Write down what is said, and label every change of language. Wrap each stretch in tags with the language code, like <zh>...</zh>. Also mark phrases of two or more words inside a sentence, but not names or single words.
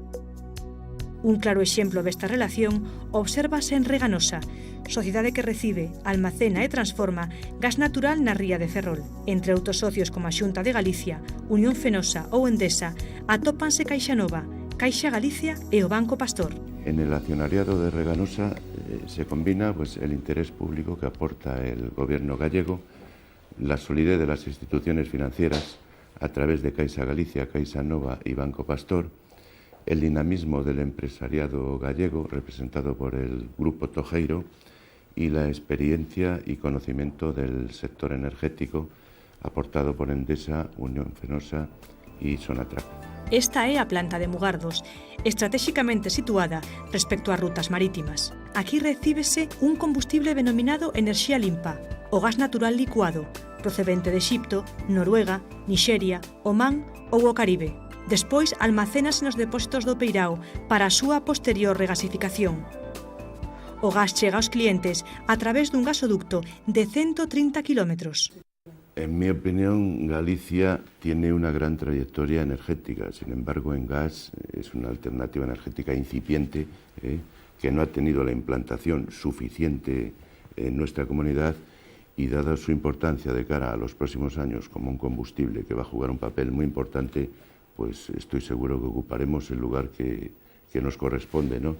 <gl>Un claro exemplo desta relación obsérvase en Reganosa, sociedade que recibe, almacena e transforma gas natural na ría de Ferrol. Entre outros socios como a Xunta de Galicia, Unión Fenosa ou Endesa, atópanse Caixa Nova, Caixa Galicia e o Banco Pastor.</gl> <es>En el accionariado de Reganosa se combina el interés público que aporta el gobierno gallego, la solidez de las instituciones financieras a través de Caixa Galicia, Caixa Nova y Banco Pastor, el dinamismo del empresariado gallego representado por el Grupo Tojeiro y la experiencia y conocimiento del sector energético aportado por Endesa, Unión Fenosa y Sonatrach.</es> <gl>Esta é a planta de Mugardos, estratégicamente situada respecto ás rutas marítimas. Aquí recíbese un combustible denominado enerxía limpa, o gas natural licuado, procedente de Exipto, Noruega, Nixeria, Omán ou o Caribe. Despois almacénase nos depósitos do Peirao para a súa posterior regasificación. O gas chega aos clientes a través dun gasoducto de 130 kilómetros.</gl> <es>En mi opinión, Galicia tiene una gran trayectoria energética. Sin embargo, en gas es una alternativa energética incipiente que no ha tenido la implantación suficiente en nuestra comunidad y, dada su importancia de cara a los próximos años como un combustible que va a jugar un papel muy importante, pues estoy seguro que ocuparemos el lugar que nos corresponde, ¿no?</es>